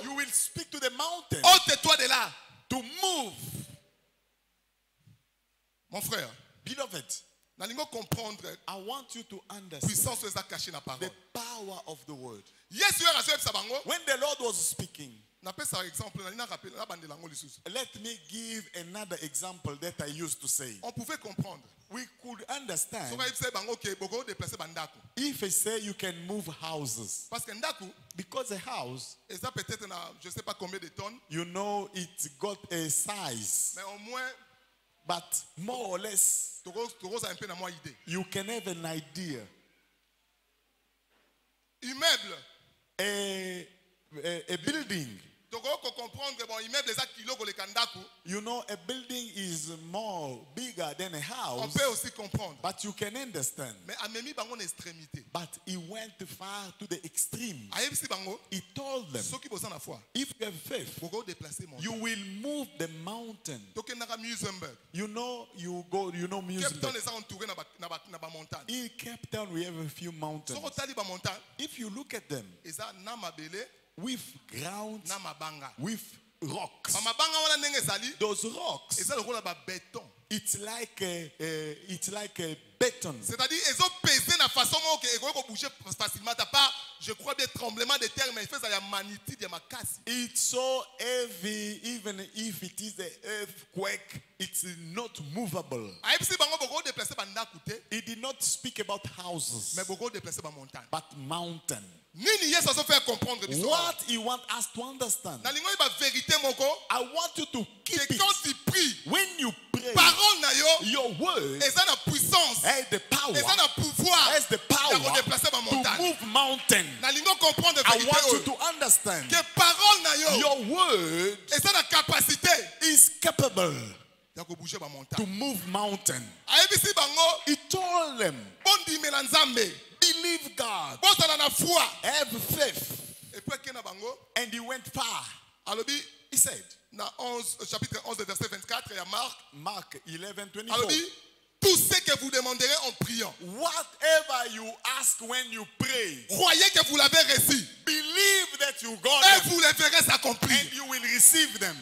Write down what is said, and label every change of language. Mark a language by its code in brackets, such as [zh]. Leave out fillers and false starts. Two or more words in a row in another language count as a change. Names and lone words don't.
[en] you will speak to the mountain [fr] Ôte-toi de là. [en] to move. [fr] Mon frère, [en] Beloved, [ln] nalingo comprendre [en] I want you to understand [ln] puissance eza cachée na [en] the [fr] parole. [en] power of the word. [ln] Yesu ya razo yebisa bango. [en] When the Lord was speaking, [ln] Napesa exemple na bandela ngo lisusu. [en] let me give another example that I used to say. [fr] On pouvait comprendre [en] we could understand [ln] soki ayebisa bango ke boko déplacer bandako [en] if I say you can move houses. [fr] parce que ndako [en] Because a house, [fr] eza peut-être na je sais pas combien de tonnes [en] you know, it got a size, [fr] mais au moins [en] but more or less, [ln] tokoza [fr] un peu [ln] na mwa idée [en] you can have an idea. [fr] immeuble [en] A building, [ln] toko [fr] comprendre bon immeuble [ln] eza kilo koleka ndako [en] you know, a building is more bigger than a [fr] on [en] house, [fr] peut aussi comprendre [en] but you can understand. [ln] mais amemi bango na extrémité [en] But he went far to the extreme. [ln] ayebisi bango [en] He told them, [ln] soki boza na foi [en] if you have faith, [ln] boko déplacer mon [en] you will move the mountain. [ln] tokendaka Muizenberg [en] You know, you go, you know, Cape Town music. [ln] eza entouré na ba montagne [en] In Cape Town, we have a few mountains. [ln] soko otali ba montagne [en] If you look at them, [ln] eza na mabele [en] with ground, [ln] na mabanga [en] with rocks, [ln] ba mabanga wana ndenge ezali [en] those rocks, [ln] eza lokola ba béton [en] it's like a beton. [fr] c'est-à-dire [ln] ezopese na [fr] façon [ln] moko ke ekoki kobouger [fr] facilement à part je crois bien tremblement de terre mais il fait [ln] ya magnitude ya makasi [en] It's so heavy, even if it is an earthquake, it's not movable. [ln] ayebisi bango boko déplacer bandako te [en] He did not speak about houses, [ln] mais boko déplacer ba montagne [en] but mountain. [ln] nini yesu azofaire comprendre biso [en] What he wants us to understand, [ln] na lingo ba vérité moko [en] I want you to keep [fr] que [en] it. [fr] quand tu pries [en] When you pray, [ln] parole na yo [en] your word [ln] eza na puissance [en] has the power, [ln] eza na pouvoir [en] has the [ln] ya [en] power [ln] kodéplacer ba [en] to [fr] montagne [en] move mountain. [ln] na lingo comprendre [en] I [fr] vérité [en] want you [ln] oyo [en] to understand, [fr] que parole [ln] na yo [en] your word [ln] eza na capacité [en] is capable [ln] ya kobouger ba [en] to [fr] montagne [en] move mountain. [ln] ayebisi bango [en] He told them, [ln] bondimela nzambe [en] believe God, [ln] bozala na foi [en] have faith. [ln] epuis ake na bango [en] And he went far. [ln] alobi [en] He said, [ln] na 11, chapitre 11 verset 24 ya Marc [en] Mark 11:24. [fr] alobi tout ce que vous demanderez en priant [en] Whatever you ask when you pray, [fr] croyez que vous l'avez reçu [en] believe that you got [fr] et [en] them [fr] vous les verrez s'accomplir [en] and you will receive them.